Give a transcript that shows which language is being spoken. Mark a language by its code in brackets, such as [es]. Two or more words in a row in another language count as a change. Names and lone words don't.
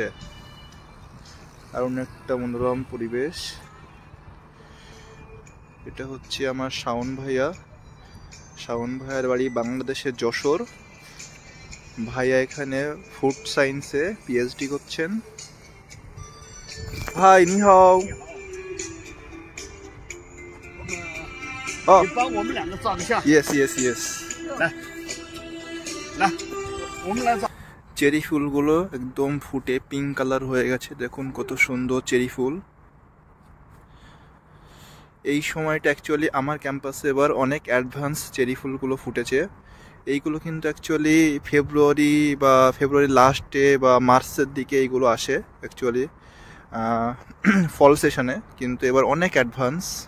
[bn] আর অনেকটা মনোরম পরিবেশ। এটা হচ্ছে আমার শাওন ভাইয়া। শাওন ভাইয়ার বাড়ি বাংলাদেশের যশোর। ভাইয়া এখানে ফুড সায়েন্সে পিএইচডি করছেন। [zh] হাই, 你好. 你帮我们两个照个相。 [en] Yes, yes, yes. [zh] 来，我们来照。 [bn] চেরি ফুলগুলো একদম ফুটে [en] pink colour [bn] হয়ে গেছে, দেখুন কত সুন্দর চেরি ফুল। এই সময়টা অ্যাকচুয়ালি আমার ক্যাম্পাসে এবার অনেক অ্যাডভান্স চেরি ফুলগুলো ফুটেছে। এইগুলো কিন্তু অ্যাকচুয়ালি [en] February last [bn] বা মার্চের দিকে এইগুলো আসে অ্যাকচুয়ালি [en] fall session, [bn] কিন্তু এবার অনেক অ্যাডভান্স।